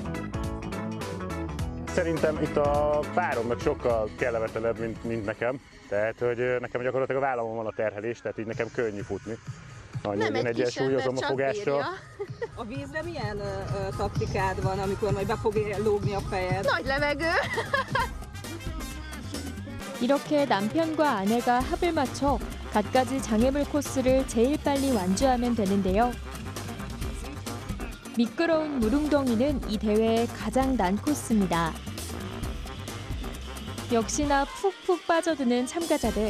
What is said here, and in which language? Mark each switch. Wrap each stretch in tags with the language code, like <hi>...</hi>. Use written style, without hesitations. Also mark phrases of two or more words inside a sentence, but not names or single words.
<hu>Szerintem itt a páromnak sokkal kellemetlenebb, mint nekem. Tehát, hogy nekem gyakorlatilag a vállamon van a terhelés, tehát így nekem könnyű futni. Nem egy egyensúlyozom a fogással. A vízre milyen taktikád van, amikor majd be fog lógni a fejed? Nagy levegő!</hu> <ko>이렇게 남편과 아내가 합을 맞춰 갖가지 장애물 코스를 제일 빨리 완주하면 되는데요. 미끄러운 물웅덩이는 이 대회의 가장 난 코스입니다. 역시나 푹푹 빠져드는 참가자들.</ko>